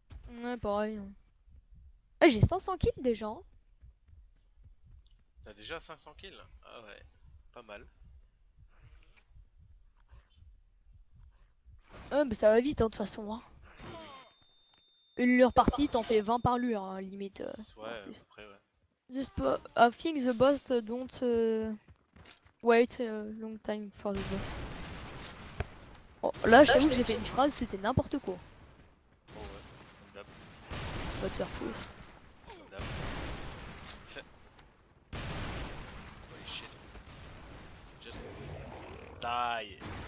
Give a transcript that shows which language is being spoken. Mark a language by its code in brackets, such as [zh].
[fr] Ouais, pareil. Ah, j'ai 500 kills déjà. Hein. T'as déjà 500 kills? Ah ouais, pas mal. Ah, bah ça va vite, hein, de toute façon. Hein. Une lure par-ci, t'en fais 20 par lure, hein, limite. Ouais, à peu près, ouais. [en] I think the boss don't wait a long time for the boss. [fr] Oh, là, je t'avoue que j'ai fait une phrase, c'était n'importe quoi. Oh ouais, comme d'hab, Butterfooz. comme d'hab. [en] Holy shit. Just die.